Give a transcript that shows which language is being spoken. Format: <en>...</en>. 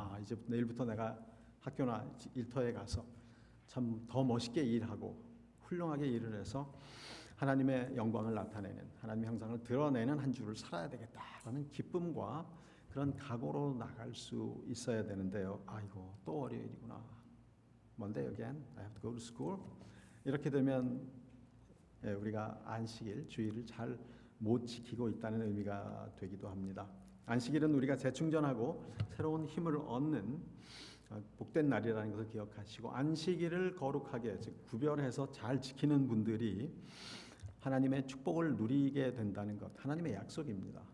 <ko>이제 내일부터 내가 학교나 일터에 가서 참 더 멋있게 일하고 훌륭하게 일을 해서 하나님의 영광을 나타내는 하나님의 형상을 드러내는 한 주를 살아야 되겠다라는 기쁨과 그런 각오로 나갈 수 있어야 되는데요. 아이고 또 월요일이구나.</ko> <en>Monday again, I have to go to school.</en> <ko>이렇게 되면 우리가 안식일, 주일을 잘 못 지키고 있다는 의미가 되기도 합니다. 안식일은 우리가 재충전하고 새로운 힘을 얻는 복된 날이라는 것을 기억하시고, 안식일을 거룩하게, 즉 구별해서 잘 지키는 분들이 하나님의 축복을 누리게 된다는 것, 하나님의 약속입니다.</ko>